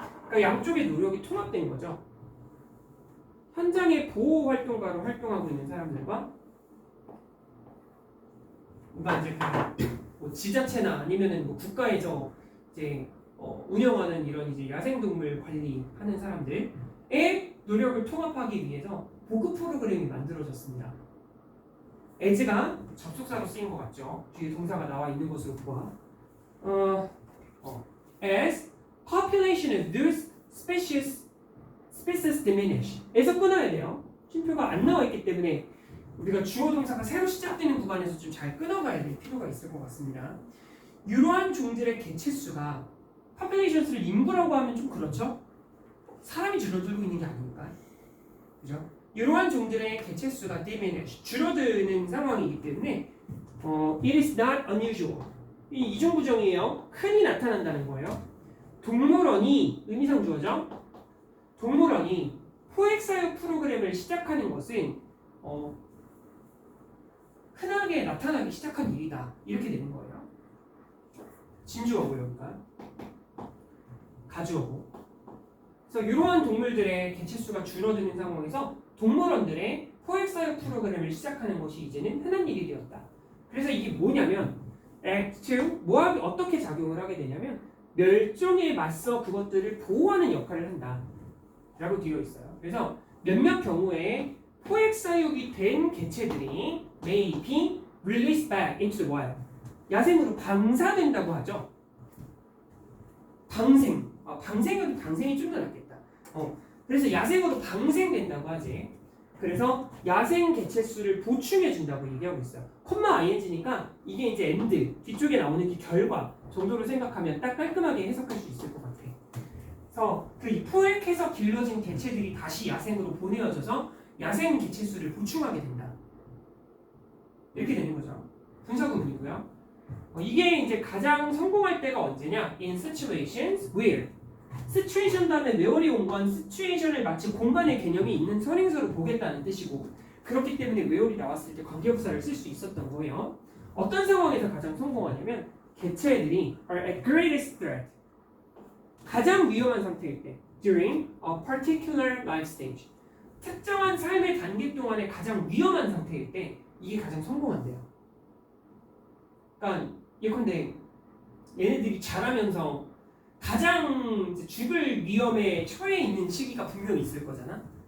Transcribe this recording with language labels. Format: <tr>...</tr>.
<ko>그러니까 양쪽의 노력이 통합된 거죠. 현장의 보호 활동가로 활동하고 있는 사람들과 그러니까 이제 뭐 지자체나 아니면은 뭐 국가에서 이제 운영하는 이런 이제 야생동물 관리하는 사람들의 노력을 통합하기 위해서 보급 프로그램이 만들어졌습니다. as가 접속사로 쓰인 것 같죠? 뒤에 동사가 나와 있는 것으로 보아.</ko> <en>as population of those species diminish.</en> <ko>에서 끊어야 돼요. 쉼표가 안 나와 있기 때문에 우리가 주어 동사가 새로 시작되는 구간에서 좀 잘 끊어가야 될 필요가 있을 것 같습니다. 이러한 종들의 개체수가 populations를 인구라고 하면 좀 그렇죠? 사람이 줄어들고 있는 게 아니니까. 그죠? 이러한 종들의 개체수가 diminish, 줄어드는 상황이기 때문에</ko> <en>it is not unusual.</en> <ko>이 이중부정이에요. 흔히 나타난다는 거예요. 동물원이 의미상 주어죠. 동물원이 포획사육 프로그램을 시작하는 것은 흔하게 나타나기 시작한 일이다. 이렇게 되는 거예요. 진주어고 여기가 가주어고. 그래서 이러한 동물들의 개체수가 줄어드는 상황에서 동물원들의 포획사육 프로그램을 시작하는 것이 이제는 흔한 일이 되었다. 그래서 이게 뭐냐면 Act 2, 어떻게 작용을 하게 되냐면 멸종에 맞서 그것들을 보호하는 역할을 한다 라고 되어 있어요. 그래서 몇몇 경우에 포획사육이 된 개체들이</ko> <en>may be released back into the wild.</en> <ko>야생으로 방사된다고 하죠. 방생은 방생이 좀 더 낫겠다. 그래서 야생으로 방생된다고 하지. 그래서 야생 개체수를 보충해 준다고 얘기하고 있어요. 콤마 ing니까 이게 이제 end 뒤쪽에 나오는 그 결과 정도로 생각하면 딱 깔끔하게 해석할 수 있을 것 같아. 그래서 그 포획해서 길러진 개체들이 다시 야생으로 보내어져서 야생 개체수를 보충하게 된다. 이렇게 되는 거죠. 분사구문이고요. 이게 이제 가장 성공할 때가 언제냐?</ko> <en>In situations where.</en> <ko>situation 다음에 where이 온 건 situation을 마치 공간의 개념이 있는 선행사로 보겠다는 뜻이고, 그렇기 때문에 where이 나왔을 때 관계부사를 쓸 수 있었던 거예요. 어떤 상황에서 가장 성공하냐면 개체들이</ko> <en>are at greatest threat.</en> <ko>가장 위험한 상태일 때</ko> <en>during a particular life stage.</en> <ko>특정한 삶의 단계 동안에 가장 위험한 상태일 때 이게 가장 성공한대요. 그러니까 예컨대 얘네들이 자라면서 가장 죽을 위험에 처해 있는 시기가 분명히 있을 거잖아.</ko>